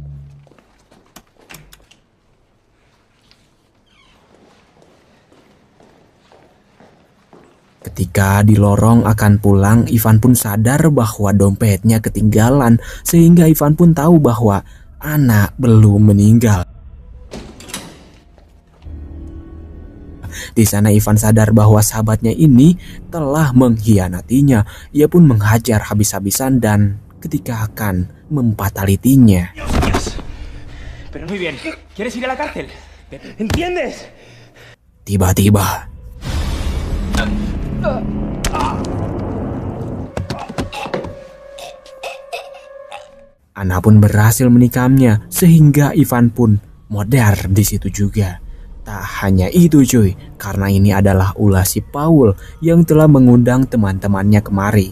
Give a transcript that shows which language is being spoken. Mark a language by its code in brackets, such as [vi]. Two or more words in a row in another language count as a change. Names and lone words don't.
[id] Ketika di lorong akan pulang, Ivan pun sadar bahwa dompetnya ketinggalan sehingga Ivan pun tahu bahwa Anna belum meninggal. Di sana Ivan sadar bahwa sahabatnya ini telah mengkhianatinya. Ia pun menghajar habis-habisan dan ketika akan mempatalitinya. [es] Pero muy bien. ¿Quieres ir a la cárcel? ¿Entiendes? [id] Tiba-tiba Anna pun berhasil menikamnya sehingga Ivan pun modar di situ juga. Tak hanya itu cuy, karena ini adalah ulah si Paul yang telah mengundang teman-temannya kemari.